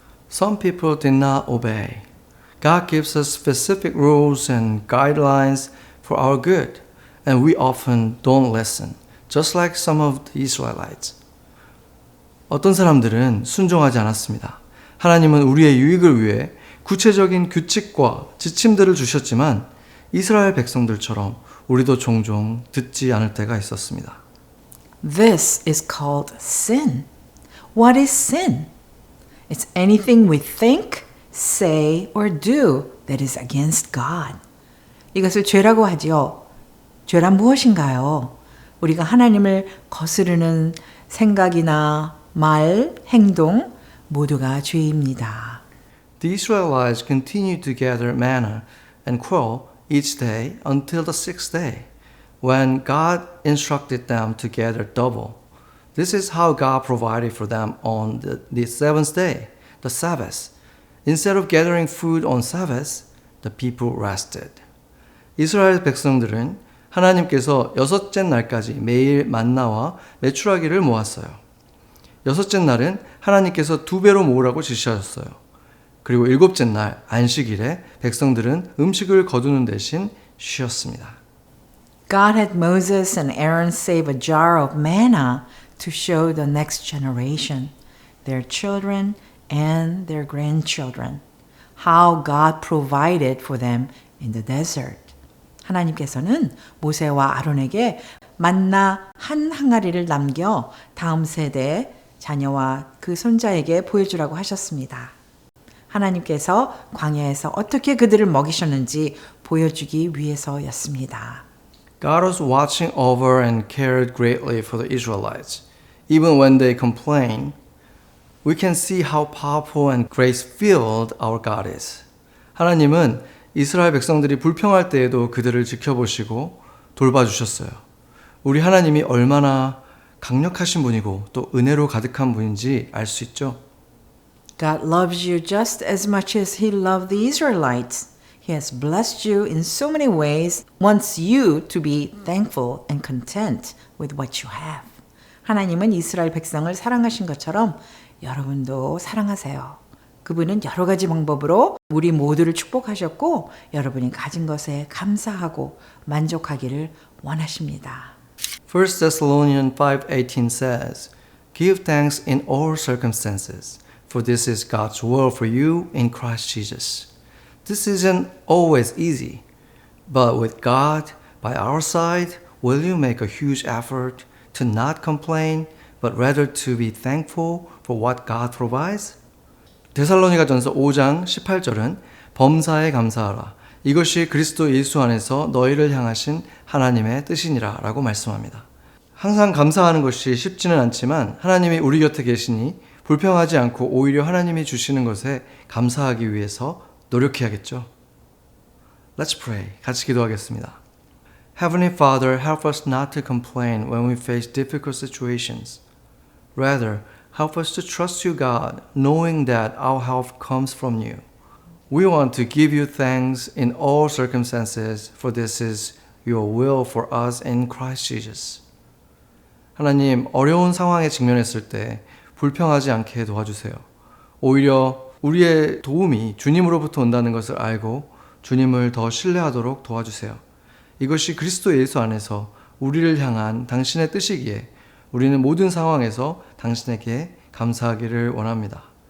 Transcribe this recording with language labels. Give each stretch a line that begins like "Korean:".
English: Some people did not obey. God gives us specific rules and guidelines for our good, and we often don't listen, just like some of the Israelites.
Korean: 어떤 사람들은 순종하지 않았습니다. 하나님은 우리의 유익을 위해 구체적인 규칙과 지침들을 주셨지만 이스라엘 백성들처럼 우리도 종종 듣지 않을 때가 있었습니다.
English: This is called sin. What is sin? It's anything we think, say, or do that is against God.
Korean: 이것을 죄라고 하지요. 죄란 무엇인가요? 우리가 하나님을 거스르는 생각이나 말, 행동 모두가 죄입니다.
English: The Israelites continued to gather manna and quail each day until the sixth day, when God instructed them to gather double. This is how God provided for them on the seventh day, the Sabbath. Instead of gathering food on Sabbath, the people rested.
Korean: 이스라엘 백성들은 하나님께서 여섯째 날까지 매일 만나와 메추라기를 모았어요. 여섯째 날은 하나님께서 2배로 모으라고 지시하셨어요. 그리고 일곱째 날 안식일에 백성들은 음식을 거두는 대신 쉬었습니다.
English: God had Moses and Aaron save a jar of manna to show the next generation, their children and their grandchildren, how God provided for them in the desert.
Korean: 하나님께서는 모세와 아론에게 만나 한 항아리를 남겨 다음 세대 자녀와 그 손자에게 보여주라고 하셨습니다. 하나님께서 광야에서 어떻게 그들을 먹이셨는지 보여주기 위해서였습니다.
English: God was watching over and cared greatly for the Israelites. Even when they complain, we can see how powerful and grace-filled our God is.
Korean: 하나님은 이스라엘 백성들이 불평할 때에도 그들을 지켜보시고 돌봐주셨어요. 우리 하나님이 얼마나 강력하신 분이고 또 은혜로 가득한 분인지 알 수 있죠.
English: God loves you just as much as He loved the Israelites. He has blessed you in so many ways, wants you to be thankful and content with what you have.
Korean: 하나님은 이스라엘 백성을 사랑하신 것처럼 여러분도 사랑하세요. 그분은 여러 가지 방법으로 우리 모두를 축복하셨고 여러분이 가진 것에 감사하고 만족하기를 원하십니다.
English: 1 Thessalonians 5:18 says, Give thanks in all circumstances, for this is God's will for you in Christ Jesus. This isn't always easy, but with God by our side, will you make a huge effort to not complain, but rather to be thankful for what God provides?
Korean: 데살로니가전서 5장 18절은 범사에 감사하라. 이것이 그리스도 예수 안에서 너희를 향하신 하나님의 뜻이니라 라고 말씀합니다. 항상 감사하는 것이 쉽지는 않지만 하나님이 우리 곁에 계시니 불평하지 않고 오히려 하나님이 주시는 것에 감사하기 위해서 노력해야겠죠.
English: Let's pray.
Korean: 같이 기도하겠습니다.
English: Heavenly Father, help us not to complain when we face difficult situations. Rather, help us to trust you, God, knowing that our help comes from you. We want to give you thanks in all circumstances, for this is your will for us in Christ Jesus.
Korean: 하나님, 어려운 상황에 직면했을 때 불평하지 않게 도와주세요. 오히려 우리의 도움이 주님으로부터 온다는 것을 알고 주님을 더 신뢰하도록 도와주세요. 이것이 그리스도 예수 안에서 우리를 향한 당신의 뜻이기에 우리는 모든 상황에서 당신에게 감사하기를 원합니다.